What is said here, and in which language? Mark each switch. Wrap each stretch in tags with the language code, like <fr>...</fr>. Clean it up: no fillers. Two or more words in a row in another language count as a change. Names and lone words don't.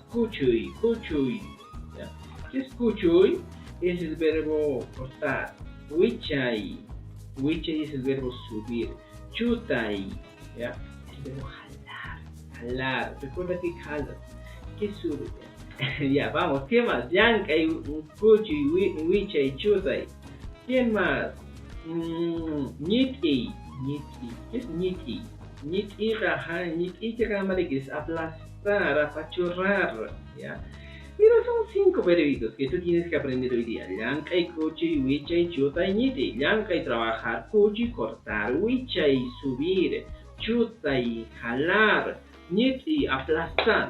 <qu>Kuchuy, kuchuy.</qu> <es>¿Ya? ¿Qué es kuchuy? Es el verbo cortar.</es> <qu>Wichay, wichay</qu> <es>es el verbo subir. Chutay, ¿ya? Es el verbo jalar, jalar. Recuerda que jala, que sube. Ya, vamos, ¿qué más?</es> <qu>Yankay, kuchuy, wichay, chutay.</qu> <es>¿Quién más?</es> <qu>Niti, niti.</qu> <es>¿Qué es niti?</es> <qu>Niti raja,</qu> <es>niti que es aplastar, apachurrar, ¿ya? Mira, son 5 verbitos que tú tienes que aprender hoy día.</es> <qu>Yankay, kuchi, wichay, chuta y niti. Yankay, trabajar, kuchi, cortar, wichay, subir, chuta y jalar, niti, aplastar.</qu>